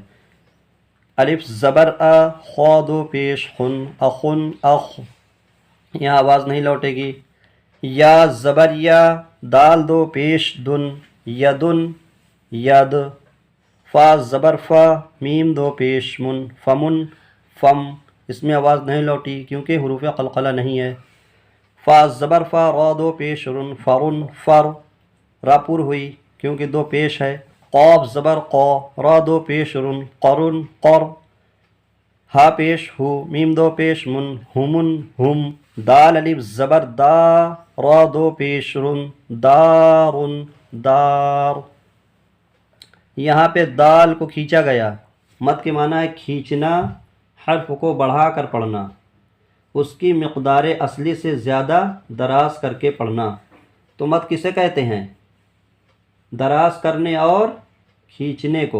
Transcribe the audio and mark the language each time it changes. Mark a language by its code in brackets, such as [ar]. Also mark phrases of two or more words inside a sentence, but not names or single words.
[ur] الف زبر آ، خا دو پیش خن، اخن اخ، یہاں آواز نہیں لوٹے گی۔ یا زبر یا، دال دو پیش دن، یدن ید۔ فا زبر فا، میم دو پیش من، فمن فم، اس میں آواز نہیں لوٹی کیونکہ حروف قلقلہ نہیں ہے۔ فا زبر فا، را دو پیش رن، فرن فر، را پر ہوئی کیونکہ دو پیش ہے۔ قاف زبر قا، را دو پیش رن، قرن قر، ہا پیش ہو، میم دو پیش من، ہمن ہم۔ دال الف زبر دا، را دو پیش رن، دارن دار۔ یہاں پہ دال کو کھینچا گیا، مد کے معنی ہے کھینچنا، حرف کو بڑھا کر پڑھنا، اس کی مقدار اصلی سے زیادہ دراز کر کے پڑھنا۔ تو مد کسے کہتے ہیں؟ دراز کرنے اور کھینچنے کو۔